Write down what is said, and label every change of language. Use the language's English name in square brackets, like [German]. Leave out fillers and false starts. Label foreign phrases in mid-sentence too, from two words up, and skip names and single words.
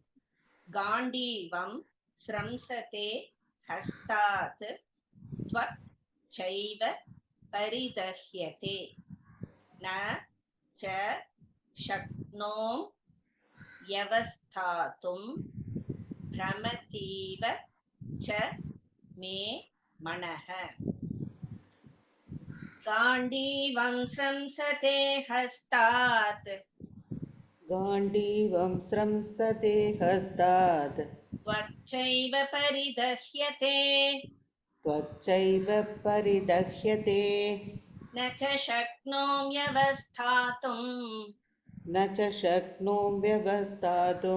[Sanskrit] गाण्डीवं स्रंसते हस्तात् त्वक् चैव परिदह्यते न च शक्नोम् यवस्थातुं भ्रमतीव च मे मनः. गाण्डीवं स्रंसते हस्तात् गाण्डीवं स्रंसते हस्तात् त्वच्चैव परिदह्यते त्वच्चैव परिदह्यते न च शक्नोम्यवस्थातुं न च शक्नोम्यवस्थातुं